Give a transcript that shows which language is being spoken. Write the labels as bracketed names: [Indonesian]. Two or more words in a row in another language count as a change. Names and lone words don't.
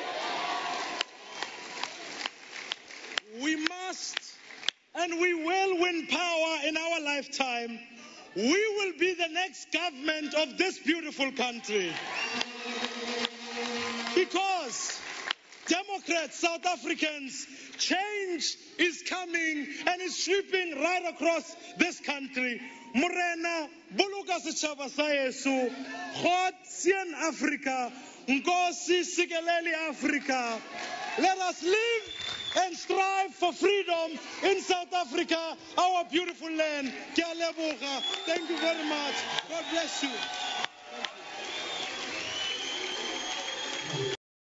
[English] We must and we will win power in our lifetime. We will be the next government of this beautiful country. Because, Democrats, South Africans, change is coming and is sweeping right across this country. [Southern Sotho] Morena, buluka setjhaba sa yeso, [Afrikaans] God sien Africa, [Xhosa] Nkosi sikeleli Africa. [English] Let us live and strive for freedom in South Africa, our beautiful land. [Tswana] Ke a leboga. [English] Thank you very much. God bless you.